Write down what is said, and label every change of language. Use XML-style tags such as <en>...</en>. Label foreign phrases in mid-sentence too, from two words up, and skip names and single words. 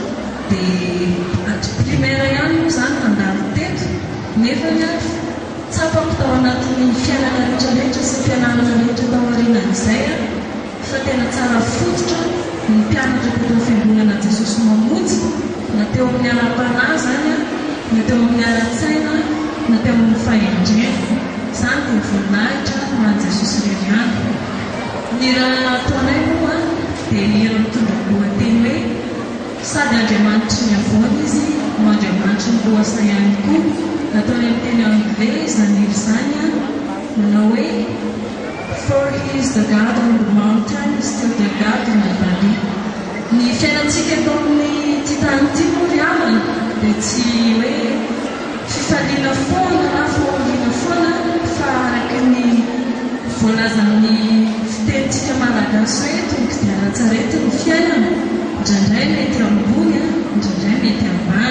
<mg>dia primaire ihany moa zany mandalo teto nefa tsapako tao anatin'ny fiainana rehetrarehetra sy fianarana rehetra tao aorianan'izay fa tena tsara fototra ny mpianatra teto amin'ny fiangonana Jesosy mamonjy na teo amin'ny ara-panahy zany na teo amin'ny ara-tsaina na teo amin'ny fahendrena zany dia voninahitra ho an'i Jesosy Reriany. Ny raha ataonay moa dia hira mitondra lohateny hoe sady Andriamanitry ny avoana izy no Andriamanitry ny loasa ihany koa. Ataony amin'ny teny anglais izany hira izany manao hoe</mg> <en>for he is the God on the mountain, still the God in the valley.</en> <mg>Ny fiainantsika eto amin'ny ty tany ty moa ry havana dia tsy hoe fifaliana foana na fahoriana foana fa araka ny voalazan'ny fitenitsika malagasy hoe tonga dia ratsarety ny fiainana, indraindray mety ambony indraindray mety ambany.</mg>